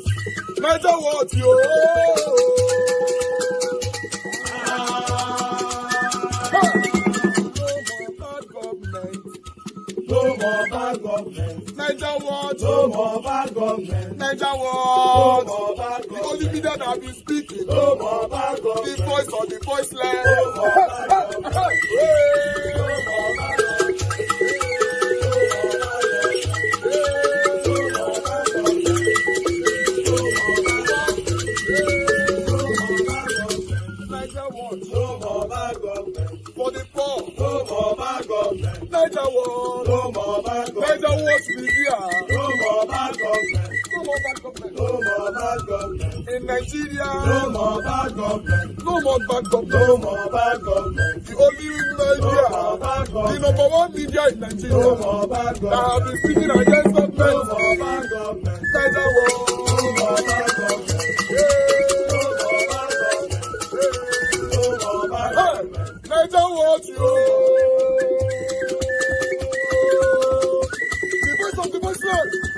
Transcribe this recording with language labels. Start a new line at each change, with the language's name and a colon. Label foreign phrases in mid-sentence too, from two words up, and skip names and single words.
English: Nigeria what? Yo! No more bad government. Nigeria what? No more bad government. Nigeria what? No more bad government. The only media that have been speaking. No more bad government. The voice of the voiceless. No more bad government. No more bad government. Nigeria what? No more bad government. For the poor. No more bad government. Nigeria what? No more bad government. Nigeria what media. No more bad government. No more bad government. No more bad government. In Nigeria. No more bad government. No more bad government. No more bad government. The only media. No more bad government. The number one media in Nigeria. No more bad government. That have been speaking against government. No more bad government. Nigeria what? No more bad government. Nigeria what you? The voice of the voiceless.